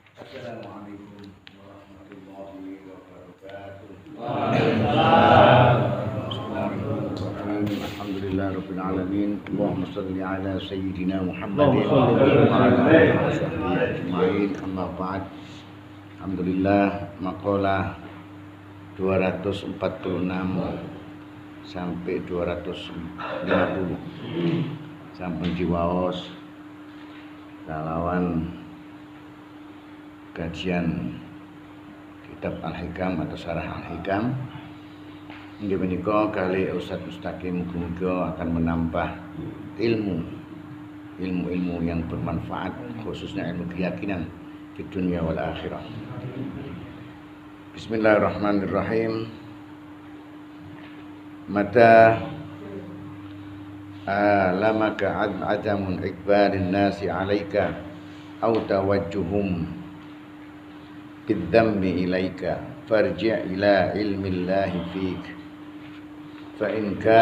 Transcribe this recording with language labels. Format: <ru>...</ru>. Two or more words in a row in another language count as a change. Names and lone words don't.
<ar>السلام عليكم ورحمة الله وبركاته. Waalaikumsalam. بسم الله الرحمن الرحيم. الحمد لله رب العالمين. اللهم صل على سيدنا محمد و Allahumma ala shalli آله وصحبه أجمعين. أما بعد.</ar> <jv>Alhamdulillah, maqalah 246 sampai 250 sampun diwaos kalawan kajian kitab Al-Hikam atau Syarah Al-Hikam. Inggih menika</jv> <id>kali Ustaz Mustaqim muga akan menambah ilmu yang bermanfaat, khususnya ilmu keyakinan di dunia</id> <ar>والآخرة. Bismillahirrahmanirrahim. متى آلمك عدم إقبال الناس عليك أو توجههم بالذم إليك فارجع إلى علم الله فيك فإن</ar>